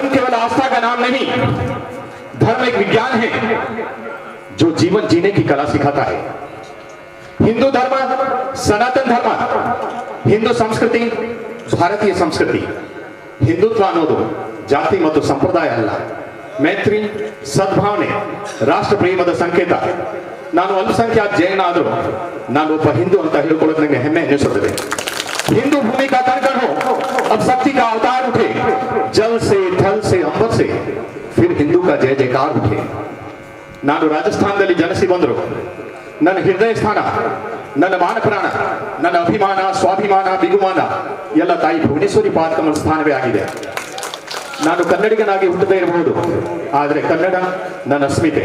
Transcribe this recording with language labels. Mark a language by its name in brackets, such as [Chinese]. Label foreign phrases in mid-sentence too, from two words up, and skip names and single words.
[Hindi] केवल आस्था का नाम नहीं, धर्म एक विज्ञान है जो जीवन जीने की कला सिखाता है। हिंदू धर्म सनातन धर्म, हिंदू संस्कृति [Kannada] ಭಾರತೀಯ ಸಂಸ್ಕೃತಿ। ಹಿಂದುತ್ವ ಅನ್ನೋದು ಜಾತಿ ಮತ್ತು ಸಂಪ್ರದಾಯ ಅಲ್ಲ, ಮೈತ್ರಿ, ಸದ್ಭಾವನೆ, ರಾಷ್ಟ್ರ ಪ್ರೇಮದ ಸಂಕೇತ। ನಾನು ಅಲ್ಪಸಂಖ್ಯಾತ ಜೈನ ಆದರೂ ನಾನು ಒಬ್ಬ ಹಿಂದೂ ಅಂತ ಹೇಳಿಕೊಳ್ಳೋದು ನನಗೆ ಹೆಮ್ಮೆ ಎನಿಸುತ್ತದೆ। [Hindi] हिंदू भूमि का कण कण हो, अब शक्ति का अवतार उठे, जल से थल से अंबर से फिर हिंदू का जय जयकार उठे। [Kannada] ನಾನು ರಾಜಸ್ಥಾನದಲ್ಲಿ ಜನಿಸಿ ಬಂದರು, ನನ್ನ ಹೃದಯ ಸ್ಥಾನ, ನನ್ನ ಮಾನ ಪ್ರಾಣ, ನನ್ನ ಅಭಿಮಾನ, ಸ್ವಾಭಿಮಾನ, ಬಿಗುಮಾನ ಎಲ್ಲ ತಾಯಿ ಭುವನೇಶ್ವರಿ ಪಾದಕಮಲ ಸ್ಥಾನವೇ ಆಗಿದೆ। ನಾನು ಕನ್ನಡಿಗನಾಗಿ ಹುಟ್ಟದೇ ಇರಬಹುದು, ಆದರೆ ಕನ್ನಡ ನನ್ನ ಅಸ್ಮಿತೆ।